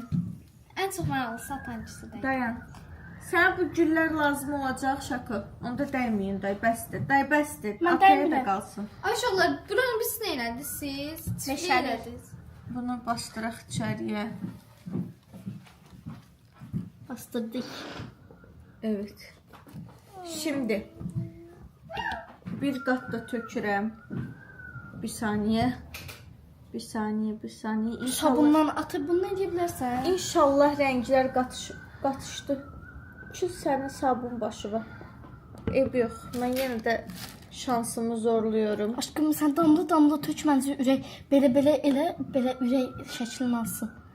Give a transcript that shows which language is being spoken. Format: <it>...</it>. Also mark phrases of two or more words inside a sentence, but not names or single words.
<az>Ən çox maraqlı sapancısı da. Dayan. Sənə bu güllər lazım olacaq Şako. Onda dəyməyin day, bəsdir. Day bəsdir. Mən Apaya da dəymirəm. qalsın. Ay uşaqlar, buranın biz nə elədiniz siz? Meşəli. elədiniz. Bunu bastıraq içəriyə.</az> <tr>Bastırdık. Evet.</tr> <az>Şimdi bir qat da tökürəm.</az> <tr>Bir saniye. Bir saniye. İnşallah,</tr> <az>Sabundan atıb bunu edə bilərsən. İnşallah rənglər qatışdı. Ki sənin sabun başı var. Eybi yox. Mən yenə də şansımı zorluyorum. Aşkım sən damla tök məncə ürək belə elə belə ürək şəklini alsın.</az>